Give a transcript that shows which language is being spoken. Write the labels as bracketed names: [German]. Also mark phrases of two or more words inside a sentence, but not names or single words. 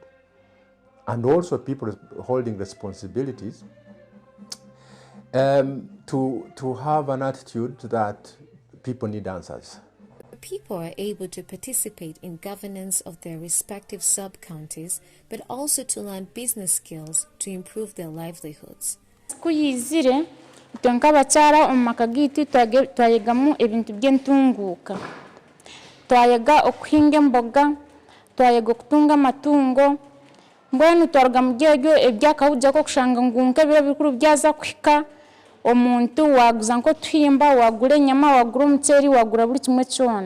[English] And also people holding responsibilities to have an attitude that people need answers. People are able to participate in governance of their respective sub-counties, but also to learn business skills to improve their livelihoods. [Nyankole] Tunkabachara omumaka gitu twayegamu ebintu by'entunguuka, twayega okuhinga emboga, twayega okutunga amatungo, mbwenu twaruga mu byegyo ebyakawujja ko kushanga ngunka biro bikuru byaza kuhika omuntu waguza nko tuhimba, wagura enyama, wagura omuceeri, wagura buri kimwe kyona.